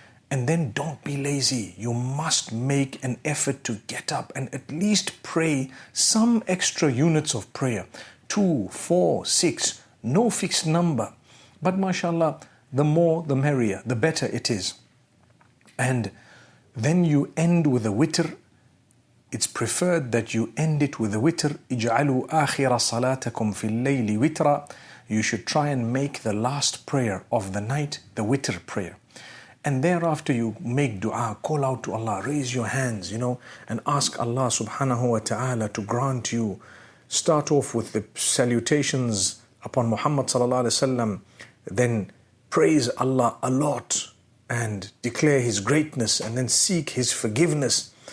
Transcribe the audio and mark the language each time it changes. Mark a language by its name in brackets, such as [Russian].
[English] And then don't be lazy. You must make an effort to get up and at least pray some extra units of prayer. 2, 4, 6, no fixed number. But mashallah, the more the merrier, the better it is. And then you end with a witr. It's preferred that you end it with a witr. [Arabic] اجعلوا آخر صلاتكم في الليل وترا. [English] You should try and make the last prayer of the night the witr prayer. And thereafter you make dua, call out to Allah, raise your hands, and ask Allah subhanahu wa ta'ala to grant you. Start off with the salutations upon Muhammad sallallahu alaihi wasallam, then praise Allah a lot and declare His greatness, and then seek His forgiveness.